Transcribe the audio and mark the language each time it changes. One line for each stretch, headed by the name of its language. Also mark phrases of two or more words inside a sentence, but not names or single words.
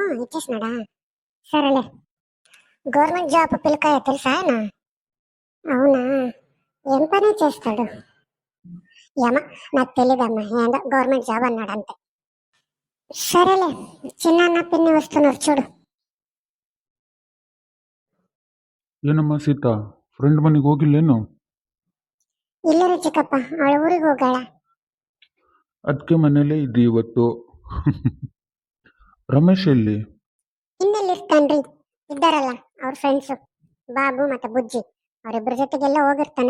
Telugu: ఇచ్చేసినాడా? సరేలే.
English: government job
Telugu: పిల్లకాయ తెలుసా ఆయన? అవునా? ఏం పని చేస్తాడు? ఏమో, నాకు తెలియదమ్మా. ఏందో
English: government job
Telugu: అన్నాడు అంతే. సరేలే. చిన్న పిన్ని వస్తున్నారు చూడు.
Kannada: ಏನಮ್ಮ ಸೀತಾ, ಫ್ರೆಂಡ್ ಮನೆಗೆ ಹೋಗಿಲ್ಲೇನು? ಇಲ್ಲರಿ ಚಿಕ್ಕಪ್ಪ, ಅವಳ ಊರಿಗೆ ಹೋಗಾಳ. ಅದಕ್ಕೆ ಮನೇಲೇ ಇದ್ದಿ ಇವತ್ತು. ರಮೇಶ್ ಎಲ್ಲಿ? ಇನ್ನೆಲ್ಲಿರ್ತಾನ್ರಿ, ಇದ್ದಾರಲ್ಲ ಅವ್ರ ಫ್ರೆಂಡ್ಸು ಬಾಬು ಮತ್ತೆ ಬುಜ್ಜಿ, ಅವರಿಬ್ಬರ ಜೊತೆಗೆಲ್ಲ ಹೋಗಿರ್ತಾನೆ.